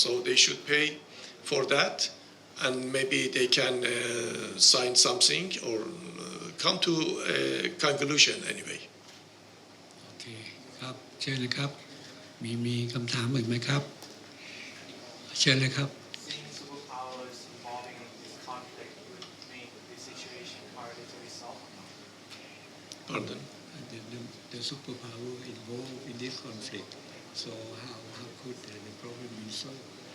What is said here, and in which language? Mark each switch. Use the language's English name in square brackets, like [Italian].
[English] So they should pay for that, and maybe they can sign something or come to a conclusion anyway. [Thai] โอเคครับเชิญเลยครับมีคำถามอื่นไหมครับเชิญเลยครับ [English] Seeing superpowers involving in this conflict would make the situation harder to resolve. Pardon? The superpower involved in this conflict. So how could the problem be solved?